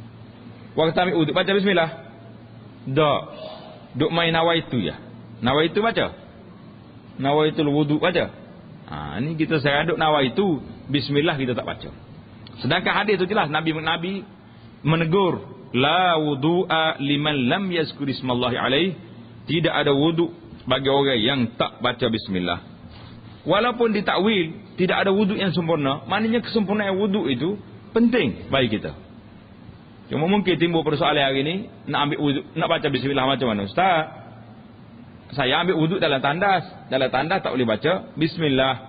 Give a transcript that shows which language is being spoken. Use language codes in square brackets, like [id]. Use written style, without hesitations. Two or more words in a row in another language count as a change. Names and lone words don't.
[ms] Waktu ambil wudu baca bismillah. Dak. Duk main nawaitu ya. Nawaitu baca. [ar] نويت الوضوء [ms] baca. Ni kita sekarang duk nawaitu, bismillah kita tak baca. Sedangkan hadis itu jelas Nabi menegur, [ar] لا وضوء لمن لم يذكر اسم الله عليه. [ms] Tidak ada wudu bagi orang yang tak baca bismillah. Walaupun ditakwil tidak ada wudu yang sempurna, maknanya kesempurnaan wudu itu penting bagi kita. Cuma mungkin timbul persoalan hari ini, nak ambil wudu, nak baca bismillah macam mana? Ustaz, saya ambil wudu dalam tandas. Dalam tandas tak boleh baca bismillah.